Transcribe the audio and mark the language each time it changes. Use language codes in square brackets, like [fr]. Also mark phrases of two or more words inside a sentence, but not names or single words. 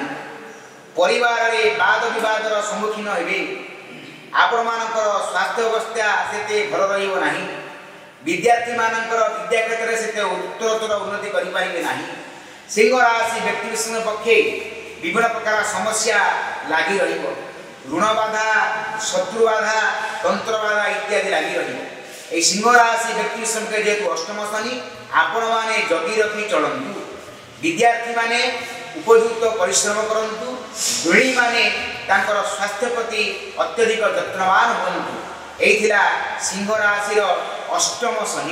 [or] ପରିବାର ରେ ବାଦ ବିବାଦର ସମ୍ମୁଖୀନ ହେବେ। ଆପଣ ମାନଙ୍କର ସ୍ୱାସ୍ଥ୍ୟ ଅବସ୍ଥା ସେତେ ଭଲ ରହିବ ନାହିଁ। ବିଦ୍ୟାର୍ଥୀ ମାନଙ୍କର ବିଦ୍ୟା କ୍ଷେତ୍ର ସେତେ ଉତ୍ତରୋତ୍ତର ଉନ୍ନତି କରି ପାରିବେ ନାହିଁ। ସିଂହ ରାଶି ବ୍ୟକ୍ତି ବିଶେଷ ପକ୍ଷେ ବିଭିନ୍ନ ପ୍ରକାର ସମସ୍ୟା ଲାଗି ରହିବ। ଋଣ ବାଧା, ଶତ୍ରୁ ବାଧା, ତନ୍ତ୍ର ବାଧା ଇତ୍ୟାଦି ଲାଗି ରହିବ। ଏ ସିଂହ ରାଶି ବ୍ୟକ୍ତି ବିଶେଷ କେ ଯେତୁ ଅଷ୍ଟମ ଶନି ଆପଣ ମାନେ ଜଗି ରଖି ଚଳନ୍ତୁ। ବିଦ୍ୟାର୍ଥୀ ମାନେ ଉପଯୁକ୍ତ ପରିଶ୍ରମ କରନ୍ତୁ। ଗୃହିଣୀ ମାନେ ତାଙ୍କର ସ୍ୱାସ୍ଥ୍ୟ ପ୍ରତି ଅତ୍ୟଧିକ ଯତ୍ନବାନ ହୁଅନ୍ତୁ। ଏଥିଲା ସିଂହ ରାଶି ଅଷ୍ଟମ ଶନି।